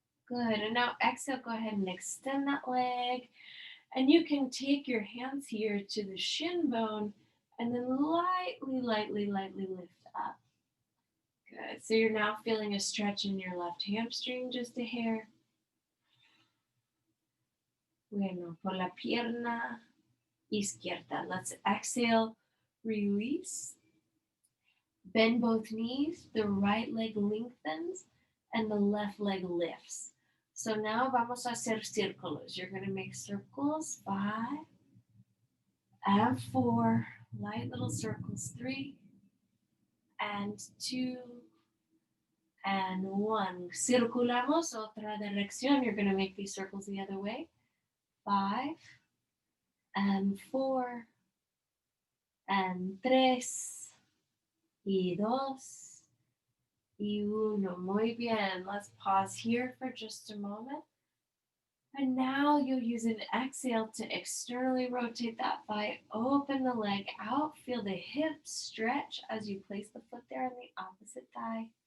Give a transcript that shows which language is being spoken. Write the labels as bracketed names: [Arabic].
[English] Good. And now exhale, go ahead and extend that leg. And you can take your hands here to the shin bone and then lightly lift up. Good. So you're now feeling a stretch in your left hamstring, just a hair. [Spanish] Bueno, por la pierna izquierda. [English] Let's exhale, release. Bend both knees, the right leg lengthens, and the left leg lifts. So now [Spanish] vamos a hacer círculos. [English] You're going to make circles, 5 and 4, light little circles, 3 and 2 and 1. [Spanish] Circulamos, otra dirección. [English] You're going to make these circles the other way. 5 and 4 and 3 y 2 y 1. [Spanish] Muy bien. [English] Let's pause here for just a moment. And now you'll use an exhale to externally rotate that thigh, open the leg out, feel the hips stretch as you place the foot there on the opposite thigh.